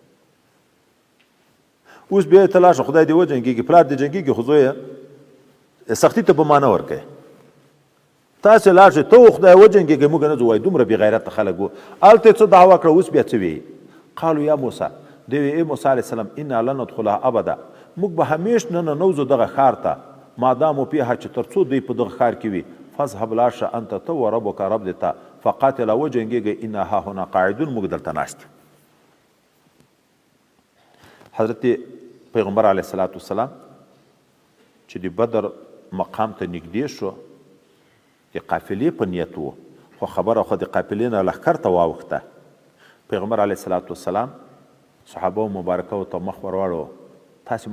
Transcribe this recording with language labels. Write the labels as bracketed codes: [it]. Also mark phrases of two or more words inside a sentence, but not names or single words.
[ps] اوس بیا ته لاړ شه خدای دې وجنګېږي پلار دې جنګېږي خو زویه سختي ته په معنا ورکوي تاسې لاړ شئ ته خدای وجنګېږئ موږ نه ځو وایي دومره بېغیرته خلک وو هلته یې څه دعوه کړه اوس بیا څه ویي [ar] قالو یا موسی [ps] دوی ویې ای موسی [ar] علیه السلام انا لن ندخلها ابدا [ps] موږ به همیش نه ننوځو دغه ښار ته [ar] مادامو پیها [ps] چې تر څو دوی په دغه ښار کې وي فاذهب لاړ شه انت ته و ربک رب دې ته فقاتله وجنګېږئ [ar] انا هاهنا قاعدون [ps] موږ دلته ناست حضرت پیغمبر [ar] علیه الصلاة والسلام [ps] چې د بدر مقام ته نږدې شو د قافلې په نیت و خو خبره خو د قافلې نه لښکر ته واوښته پیغمبر [ar] علیه الصلاة والسلام [ps] صحابه مبارکه ته مخ ور واړو تاسې